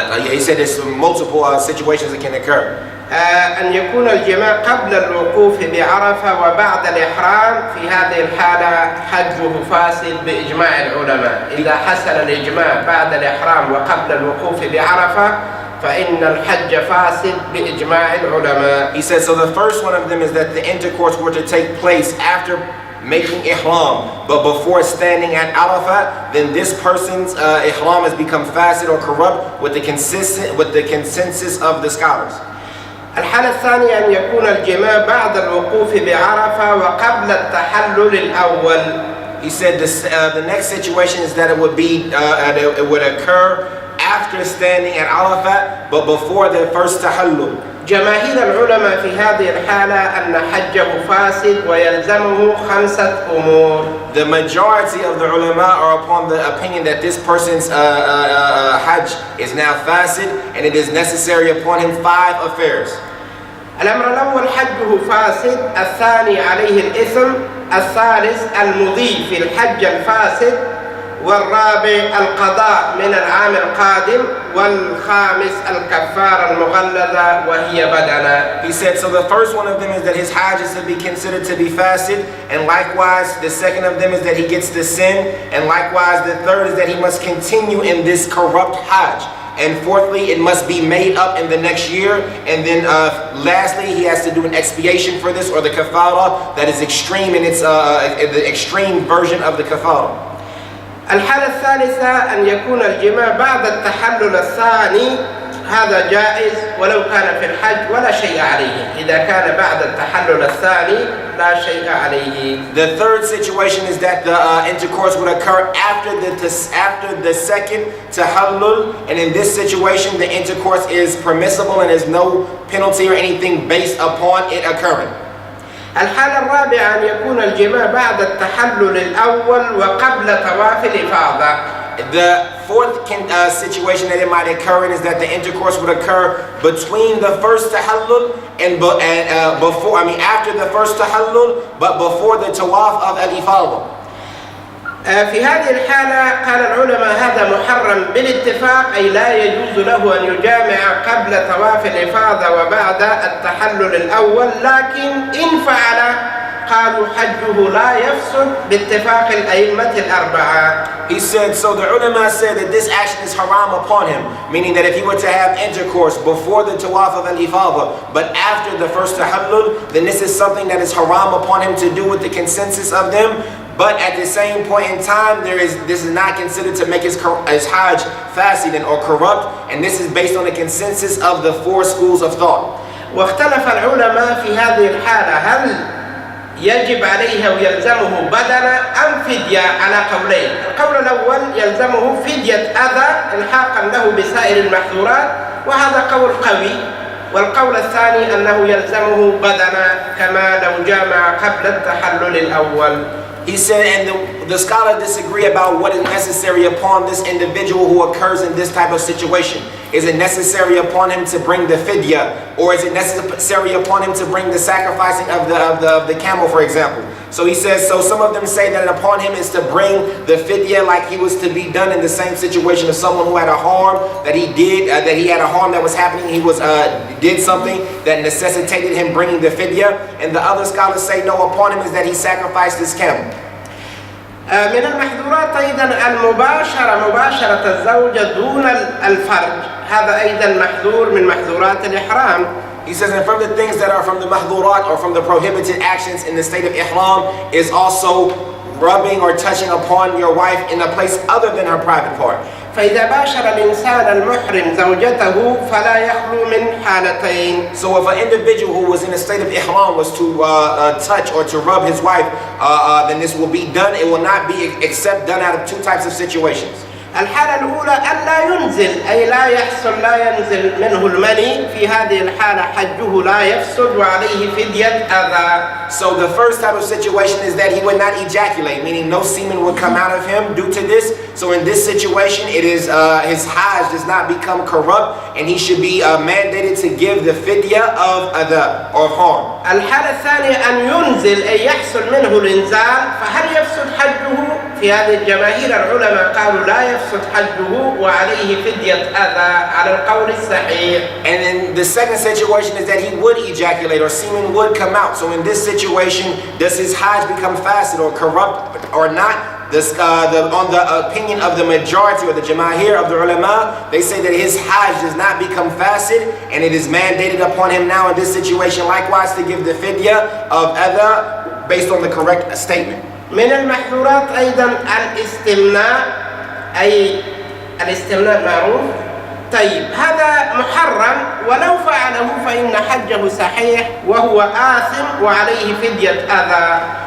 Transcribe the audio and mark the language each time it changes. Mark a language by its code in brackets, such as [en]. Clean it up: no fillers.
[en] He said there's multiple situations that can occur. [ar] أن يكون الجماع قبل الوقوف بعرفة وبعد الإحرام. في هذه الحالة حجه فاسد بإجماع العلماء. إذا حصل الإجماع بعد الإحرام وقبل الوقوف بعرفة فإن الحج فاسد بإجماع العلماء. [en] He says, so the first one of them is that the intercourse were to take place after making ihram, but before standing at Arafah, then this person's ihram has become fasid or corrupt with the consensus of the scholars. [ar] الحالة الثانية أن يكون الجماع بعد الوقوف بعرفة وقبل التحلل الأول. [en] He said this, the next situation is that it would occur after standing at Arafah, but before the first tahallul. [ar] جماهير العلماء في هذه الحالة أن حجه فاسد ويلزمه 5 أمور. [en] The majority of the ulama are upon the opinion that this person's hajj is now fasid and it is necessary upon him 5 affairs. [ar] الأمر الأول حجه فاسد، الثاني عليه الإثم، الثالث المضي في الحج الفاسد، والرابع القضاء من العام القادم، والخامس الكفارة المغلظة وهي بدنة. [en] He said, so the first one of them is that his hajj is to be considered to be fasid, and likewise the second of them is that he gets to sin, and likewise the third is that he must continue in this corrupt hajj. And fourthly, it must be made up in the next year. And then lastly, he has to do an expiation for this, or the kafara that is extreme in its the extreme version of the kafara. [ar] الحالة الثالثة أن يكون الجماع بعد التحلل الثاني، هذا جائز ولو كان في الحج ولا شيء عليه. إذا كان بعد التحلل الثاني لا شيء عليه. [en] The third situation is that the intercourse would occur after the second tahallul, and in this situation the intercourse is permissible and there's no penalty or anything based upon it occurring. [ar] الحالة الرابعة أن يكون الجماع بعد التحلل الأول وقبل طواف الإفاضة. [en] The fourth situation that it might occur in is that the intercourse would occur between the first tahallul and after the first tahallul, but before the tawaf of al-ifada. [ar] في هذه الحالة قال العلماء هذا محرم بالاتفاق، أي لا يجوز له أن يجامع قبل طواف الإفاضة وبعد التحلل الأول، لكن إن فعل قالوا حجه لا يفسد باتفاق الأئمة الأربعة. [en] He said, so the ulama said that this action is haram upon him, meaning that if he were to have intercourse before the tawaf of al-ifada, but after the first tahallul, then this is something that is haram upon him to do with the consensus of them. But at the same point in time, this is not considered to make his hajj fasid or corrupt, and this is based on the consensus of the 4 schools of thought. [ar] واختلف العلماء في هذه الحالة هل يجب عليه ويلزمه بدنة أم فدية على قولين. القول الأول يلزمه فدية أذى إلحاقا له بسائر المحظورات، وهذا قول قوي. والقول الثاني أنه يلزمه بدنة كما لو جامع قبل التحلل الأول. [en] He said, and the scholars disagree about what is necessary upon this individual who occurs in this type of situation. Is it necessary upon him to bring the fidya, or is it necessary upon him to bring the sacrificing of the camel, for example? So he says, so some of them say that upon him is to bring the fidya like he was to be done in the same situation of someone who had a harm that he did, that he had a harm that was happening, he was did something that necessitated him bringing the fidya. And the other scholars say no, upon him is that he sacrificed his camel. [ar] من المحظورات أيضا مباشرة الزوجة دون الفرج، هذا أيضا محظور من محظورات الإحرام. [en] He says, and from the things that are from the mahdurat or from the prohibited actions in the state of ihram is also rubbing or touching upon your wife in a place other than her private part. [ar] فإذا باشر الإنسان المحرم زوجته فلا يخلو من حالتين. [en] So if an individual who was in a state of ihram was to touch or to rub his wife, then this will be done. It will not be except done out of 2 types of situations. [ar] الحالة الأولى ألا ينزل، أي لا ينزل منه المني. في هذه الحالة حجه لا يفسد وعليه فدية أذى. [en] So the first type of situation is that he would not ejaculate, meaning no semen would come out of him due to this. So in this situation, it is his hajj does not become corrupt, and he should be mandated to give the fidya of adha or harm. [ar] الحالة الثانية أن ينزل أي يحصل منه الإنزال، فهل يفسد حجه؟ في هذه الجماهير العلماء قالوا لا يفسد حجه وعليه فدية أذى على القول الصحيح. [en] And then the second situation is that he would ejaculate or semen would come out. So in this situation, does his hajj become fasid or corrupt or not? On the opinion of the majority or the jamahir of the ulama, they say that his hajj does not become fasid, and it is mandated upon him now in this situation likewise to give the fidya of adha based on the correct statement. [ar] من المحظورات أيضا الاستمناء، أي الاستمناء معروف. طيب هذا محرم، ولو فعله فإن حجه صحيح وهو آثم وعليه فدية أذى.